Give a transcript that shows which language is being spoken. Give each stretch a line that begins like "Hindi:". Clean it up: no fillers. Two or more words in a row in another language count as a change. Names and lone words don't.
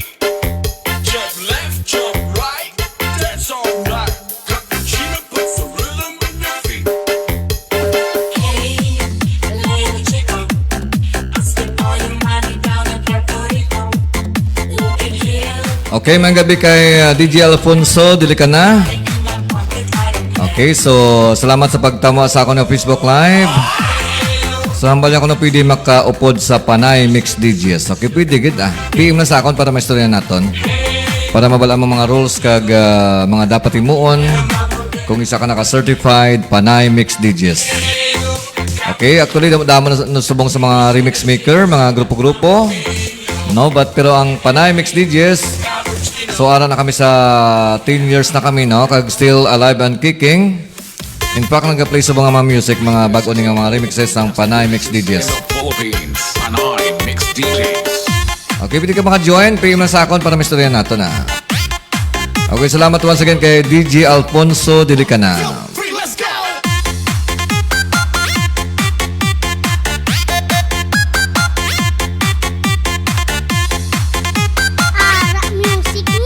English: Jump left, jump right, that's alright. Cappuccino puts the rhythm in your feet. Hey, little chico, I'll spend all your money down in Puerto Rico. Looking here,
Hiligaynon: Okay, mga gabi kay DJ Alfonso, dili ka na. Okay, so salamat sa pagtamo sa ako ng Facebook Live. So hambal niya ako na pwede makaupod sa Panay Mix DJs. Okay, pwede gid PM na sa akon para maistorya naton. Para mabala mo mga rules kag mga dapat imuon. kung isa ka naka-certified Panay Mix DJs. Okay, actually damo na subong sa mga remix maker, mga grupo-grupo. No, pero ang Panay Mix DJs, so ara na kami sa 10 years na kami, no, kag
English: still alive and kicking.
Hiligaynon: In fact, nag-play sa mga music, mga bago ning mga remixes ng Panay Mix DJs. Philippines, Panay Mix DJs. Okay, pwede ka maka-join, PM na sa akon para mistorya nato na. Okay, salamat once again kay DJ Alfonso Dilicana. Ara music nga.